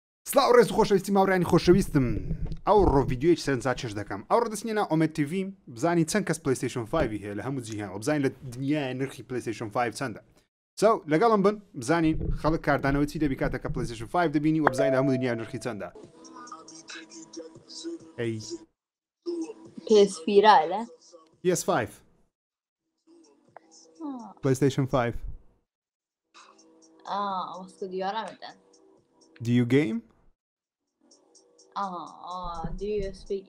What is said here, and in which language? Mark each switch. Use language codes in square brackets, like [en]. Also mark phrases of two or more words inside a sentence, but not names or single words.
[ckb] سلااو ڕێز و خۆشەویستی ماوەڕانی خۆشەویستم ئەوڕۆ ڤیدیۆیەکی سەرنجا چێژ دەکەم ئەوڕۆ دەستنیێنە OmeTV بزانین چەند کەس پلەیستەیشن 5 هەیە لە هەموو جیهان بزانین لە دنیای نرخی پلەیستەیشن 5 چەندە لەگەڵم بن بزانین خەڵک کاردانەوە چی دەبی کاتێک کە پلەیستەیشن 5 دەبینی و بزانین لە هەموو دنیای نرخی چەندە PS4 PS5 PlayStation 5 واسه دیارمتن. [en] Do you game? Do you speak